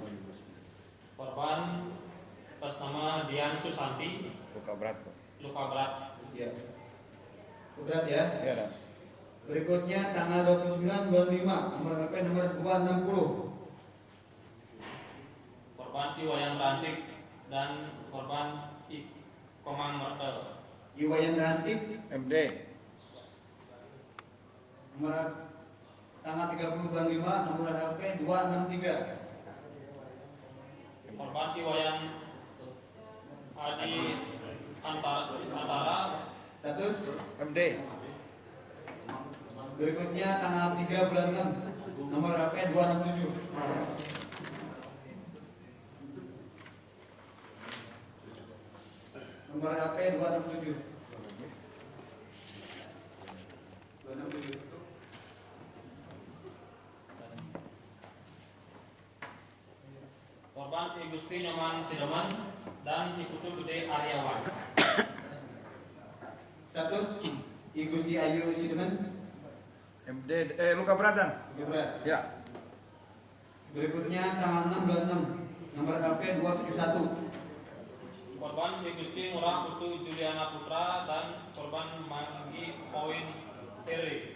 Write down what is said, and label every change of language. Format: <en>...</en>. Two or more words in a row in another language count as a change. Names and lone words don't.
<id>Korban atas nama Dian Susanti, Luka berat. luka berat. Ya. Luka berat ya. Iya dan Berikutnya tanggal 29 bulan 5, nomor LP nomor 260. Korban Iwayan Rantik dan korban Komang Mertel. Iwayan Rantik MD nomor tanggal 30 bulan 5, nomor LP 263. Korban Iwayan Adi Antara Status MD. berikutnya tanggal 3 bulan 6 nomor HP 267. Nomor HP 267. 267. Korban I Gusti Nyoman Sideman dan I Putu Gede Aryawan. Status I Gusti Ayu Sidemen. MD luka berat dan. Berat. Ya. Berikutnya tanggal 6 bulan 6 nomor HP 271. Korban I Gusti Ngurah Putu Juliana Putra dan korban Manggi Owen Tere.</id>